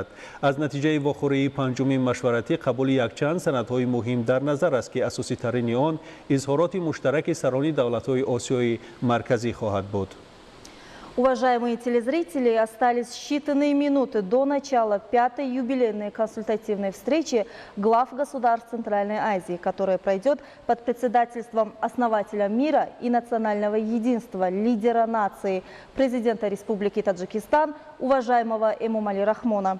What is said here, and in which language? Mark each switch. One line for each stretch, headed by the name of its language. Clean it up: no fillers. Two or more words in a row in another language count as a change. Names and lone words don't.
Tajik: از نتیجه واخوری پنجمین مشورتی قبول یکچند سندهای مهم در نظر است که اساسی ترین آن اظهارات مشترک سران دولت‌های آسیای مرکزی خواهد بود.
Russian: Уважаемые телезрители, остались считанные минуты до начала пятой юбилейной консультативной встречи глав государств Центральной Азии, которая пройдет под председательством основателя мира и национального единства, лидера нации, президента Республики Таджикистан, уважаемого Эмомали Рахмона.